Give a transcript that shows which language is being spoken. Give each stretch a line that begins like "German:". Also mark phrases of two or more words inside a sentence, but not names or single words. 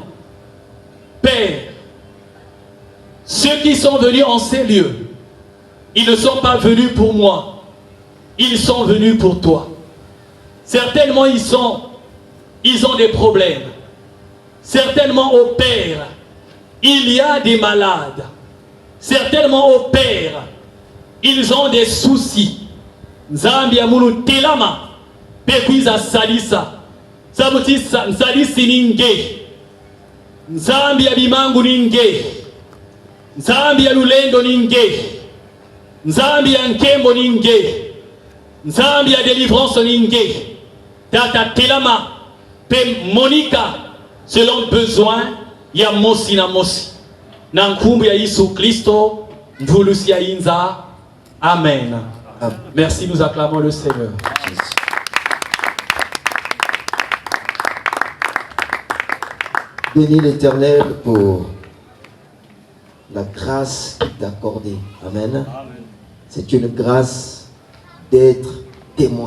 French: Père, ceux qui sont venus en ces lieux, ils ne sont pas venus pour moi, ils sont venus pour toi. Certainement ils ont des problèmes. Certainement au Père, il y a des malades. Certainement au Père, ils ont des soucis.
Kongo: Nzambi amunu telama, pekwiza salisa sabuti salisi ninge nzambi ya bimangu ninge nzambi ya lulendo ninge nzambi ya nkembo ninge nzambi ya délivrance ninge tata telama pe monika
French: selon besoin
Kongo: ya mosi na mosi na nkumbu ya Yesu Kristo mvulusi ya inza.
French: Amen. Merci, nous acclamons le Seigneur. Bénis l'Éternel pour la grâce qu'il t'a accordée. Amen. C'est une grâce d'être témoin.